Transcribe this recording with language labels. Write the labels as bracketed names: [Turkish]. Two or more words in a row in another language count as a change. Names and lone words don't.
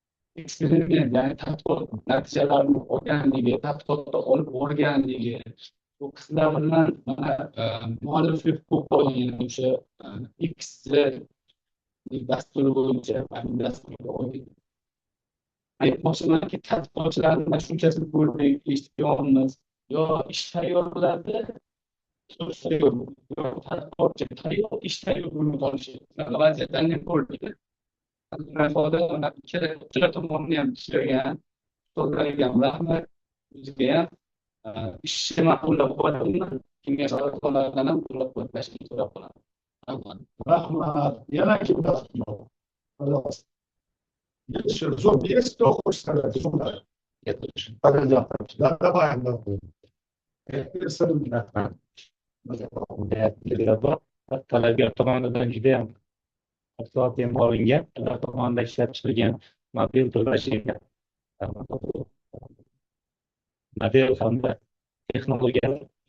[Uzbek] eksperiment, ya'ni tadqiqot natijalarini olganligi, tadqiqotda olib borganligi, bu qizlar bilan mana mualliflik huquq bo'lgan o'sha X dasturi bo'yicha dasturga oid aytmoqchimanki, tadqiqotchilarni shunchasi ko'rdik, eshitganmiz, yo ish tayyorladi, so'z tayyor, yo tadqiqotchi tayyor, ish tayyor bo'lmay qolishi vaziyatlarni ko'rdik. Ikkala tomonni ham ishlagan, ustozlarga ham rahmat, o'ziga ham ishni ma'qullab qo'yadilar, kengash a'zolaridan ham qo'llab-quvvatlashni so'rab qolaman. Rahmat. Yana kimlar bor? [Russian] Пожалуйста. Есть кто хочет сказать? Да, давай. [Uzbek] Talabgor tomonidan juda ham asosan olingan, ular tomonidan ishlab chiqilgan mobil to'lashga mobil hamda texnologiyalar